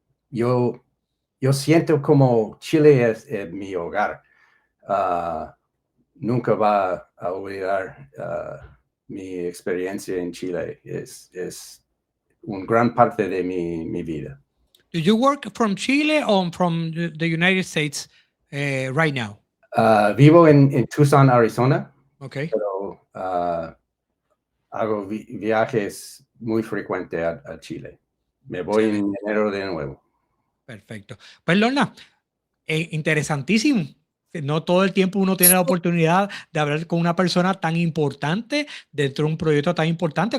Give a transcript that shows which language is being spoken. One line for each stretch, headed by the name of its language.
Spanish: Yo siento como Chile es mi hogar. Nunca va a olvidar mi experiencia en Chile. Es una gran parte de mi vida.
English: Do you work from Chile or from the United States right now?
Spanish: Vivo en Tucson, Arizona.
English: Okay.
Spanish: Pero hago viajes muy frecuentes a Chile. Me voy en enero de nuevo. Perfecto. Pues Lorna, interesantísimo. No todo el tiempo uno tiene la oportunidad de hablar con una persona tan importante dentro de un proyecto tan importante.